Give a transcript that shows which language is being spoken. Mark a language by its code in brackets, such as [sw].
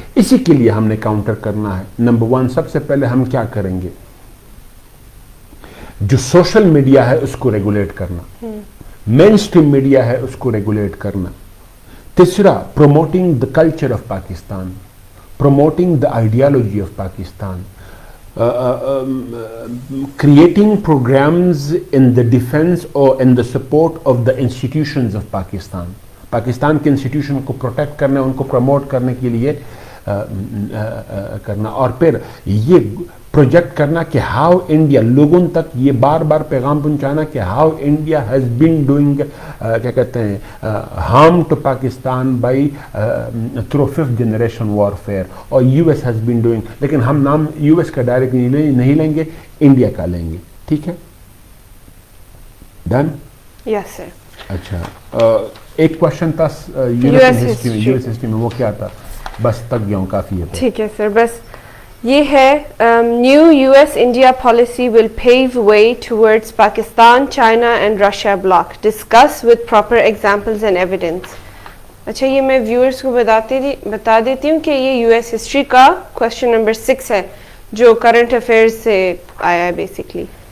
[ur] اسی کے لیے ہم نے کاؤنٹر کرنا ہے. نمبر 1 سب سے پہلے ہم کیا کریں گے، جو سوشل میڈیا ہے اس کو ریگولیٹ کرنا، مین اسٹریم میڈیا ہے اس کو ریگولیٹ کرنا. [en] تیسرا promoting the culture of Pakistan, promoting the ideology of Pakistan, creating programs in the defense or in the support of the institutions of Pakistan. [ur] Pakistan کے انسٹیٹیوشن کو پروٹیکٹ کرنا، ان کو پروموٹ کرنے کے لیے کرنا. اور پھر یہ پروجیکٹ کرنا کہ ہاؤ انڈیا، لوگوں تک یہ بار بار پیغام پہنچانا کہ [en] how India has been doing [ur] کیا کہتے ہیں [en] harm to Pakistan by through 5th generation warfare, [ur] اور [en] US has been doing. [ur] لیکن ہم نام US کا ڈائریکٹ نہیں لیں گے، انڈیا کا لیں گے. ٹھیک ہے، ڈن؟ [en] Yes sir. [ur] اچھا، ایک کوشچن تھا US ہسٹری میں، وہ کیا تھا؟ بس تک گیا ہوں، کافی ہے. ٹھیک ہے سر، بس یہ ہے [en] New US India policy will pave way towards Pakistan, China and Russia bloc. Discuss with proper examples and evidence. [ur] اچھا، یہ میں ویورز کو بتا دیتی ہوں کہ یہ US ہسٹری کا کوشچن نمبر 6 ہے جو کرنٹ افیئرز سے آیا ہے بیسکلی.